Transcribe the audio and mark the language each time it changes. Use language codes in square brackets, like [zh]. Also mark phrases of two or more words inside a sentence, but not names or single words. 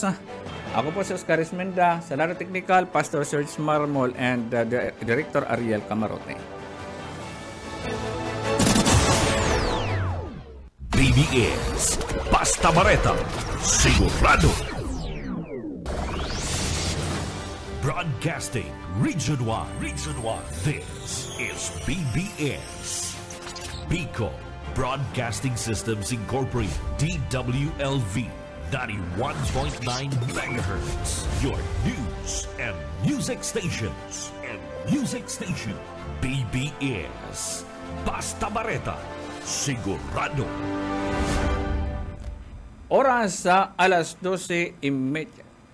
[bik] Ako po si Oscar Esmenda, sa Laro Technical, Pastor Serge Marmol and Director Ariel Camarote. BBS Basta Bareta, sigurado. [en] Broadcasting region-wide. This is BBS. Bicol Broadcasting Systems Incorporated, DWLV, 91.9 MHz. Your news and music stations. [bik] BBS. Basta Bareta, sigurado. Oras sa alas 12:30.